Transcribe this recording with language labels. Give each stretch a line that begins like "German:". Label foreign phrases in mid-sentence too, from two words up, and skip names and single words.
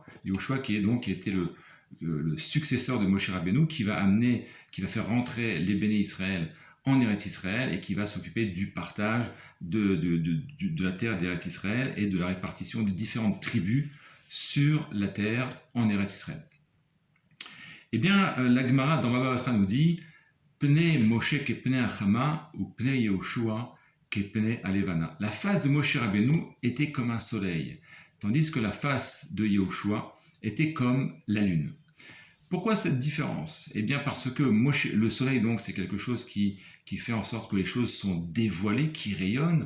French: Yehoshua qui était le successeur de Moshe Rabbeinu, qui va faire rentrer les
Hebrew: בני ישראל
French: en
Hebrew: ארץ ישראל
French: et qui va s'occuper du partage de la terre d'
Hebrew: ארץ ישראל
French: et de la répartition des différentes tribus sur la terre en
Hebrew: ארץ ישראל.
French: Eh bien, la Gemara dans Baba Batra nous dit
Hebrew: פני משה כפני חמה ופני יהושע כפני לבנה.
French: La face de Moshe Rabbeinu était comme un soleil, tandis que la face de Yehoshua était comme la lune. Pourquoi cette différence? Eh bien parce que le soleil, donc, c'est quelque chose qui fait en sorte que les choses sont dévoilées, qui rayonnent.